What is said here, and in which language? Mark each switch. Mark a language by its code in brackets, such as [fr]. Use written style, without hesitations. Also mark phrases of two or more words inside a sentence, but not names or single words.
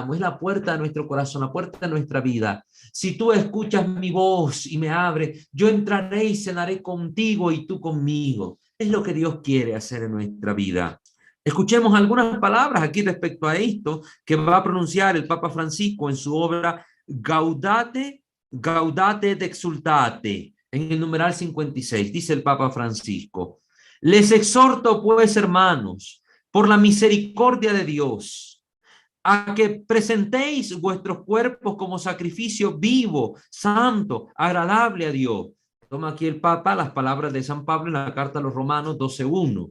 [es] Es la puerta de nuestro corazón, la puerta de nuestra vida. Si tú escuchas mi voz y me abres, yo entraré y cenaré contigo y tú conmigo. Es lo que Dios quiere hacer en nuestra vida. Escuchemos algunas palabras aquí respecto a esto que va a pronunciar el Papa Francisco en su obra Gaudate et exultate, en el numeral 56, dice el Papa Francisco. Les exhorto, pues, hermanos, por la misericordia de Dios, a que presentéis vuestros cuerpos como sacrificio vivo, santo, agradable a Dios. Toma aquí el Papa las palabras de San Pablo en la carta a los Romanos 12:1.